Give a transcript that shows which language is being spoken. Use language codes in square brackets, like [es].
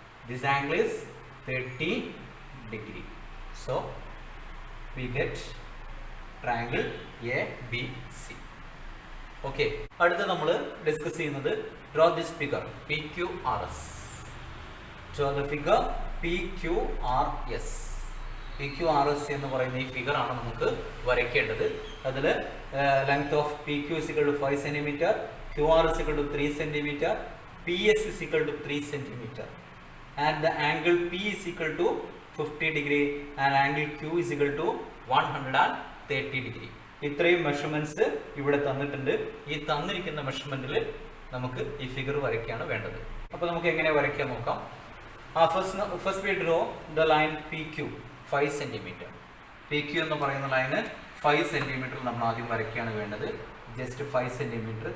[en] This angle is 30 degree. So we get triangle A B C. [ml] Okay, അടുത്ത് നമ്മൾ discuss ചെയ്യുന്നത് [en] Draw this figure PQRS. Draw the figure PQRS. [ml] PQRS എന്ന് പറയുന്ന ഈ figure ആണ് നമുക്ക് വരയ്ക്കേണ്ടത്. [en] അതിൽ length of PQ is equal to 5 cm, QR is equal to 3 cm, PS is equal to 3 cm, and the angle P is equal to 50 degree and angle Q is equal to 130 degree. [ml] ഇത്രയും measurements ഇവിടെ തന്നിട്ടുണ്ട്. ഈ തന്നിരിക്കുന്ന മെഷർമെന്റിൽ നമുക്ക് ഈ figure വരയ്ക്കാണ് വേണ്ടത്. അപ്പോൾ നമുക്ക് എങ്ങനെ വരയ്ക്കാൻ നോക്കാം. [en] First we draw the line PQ 5 cm. [ml] PQ എന്ന് പറയുന്ന ലൈന് 5 cm നമ്മൾ ആദ്യം വരയ്ക്കുകയാണ് വേണ്ടത്. Just 5 cm.